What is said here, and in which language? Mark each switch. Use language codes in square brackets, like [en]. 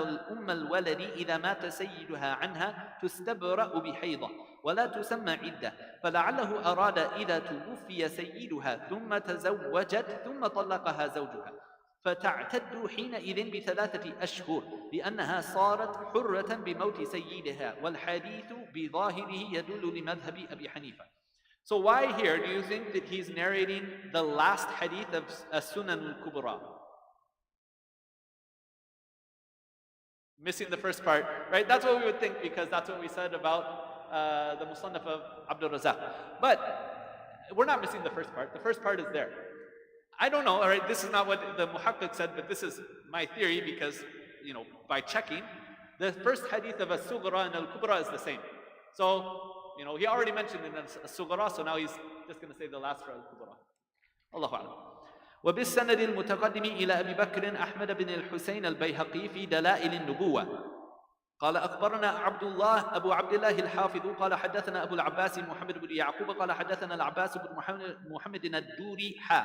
[ar] أم الولد إذا مات سيدها عنها تستبرأ بحيضة ولا تسمى عدة، فلعله أراد إذا توفي سيدها ثم تزوجت ثم طلقها زوجها فتعتد حينئذ ب3 أشهر لأنها صارت حرة بموت سيدها، والحديث بظاهره يدل لمذهب أبي حنيفة. [en] So why here do you think that he's narrating the last hadith of Sunan al-Kubra? Missing the first part, right? That's what we would think, because that's what we said about the Musannaf of Abdul Razak. But we're not missing the first part. The first part is there. I don't know, all right, this is not what the Muhaqqiq said, but this is my theory because, by checking, the first hadith of As-Sughra and Al-Kubra is the same. So, he already mentioned in As-Sughra, so now he's just going to say the last for Al-Kubra. [ar] Allahu A'lam. وبالسند المتقدم إلى أبي بكر أحمد بن الحسين البيهقي في دلائل النبوة قال أخبرنا أبو عبد الله الحافظ قال حدثنا أبو العباس محمد بن يعقوب قال حدثنا العباس بن محمد الدوري